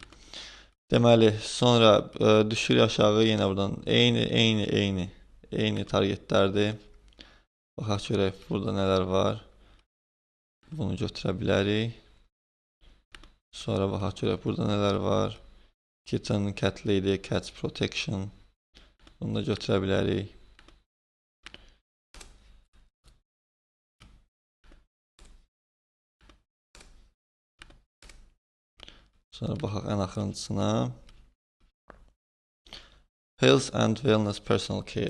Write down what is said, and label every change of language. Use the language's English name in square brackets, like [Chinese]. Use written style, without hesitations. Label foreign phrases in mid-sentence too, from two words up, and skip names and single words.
[Azerbaijani] Deməli, sonra düşürük aşağı, yenə buradan eyni targetlərdir. Baxaq görək, burada nələr var. Bunu götürə bilərik. Sonra baxaq görək, burada nələr var. [English] Kitten, cat lady, cat protection. [Azerbaijani] Bunu da götürə bilərik. Sonra baxaq ən axırıncısına. [English] Health and Wellness Personal Care.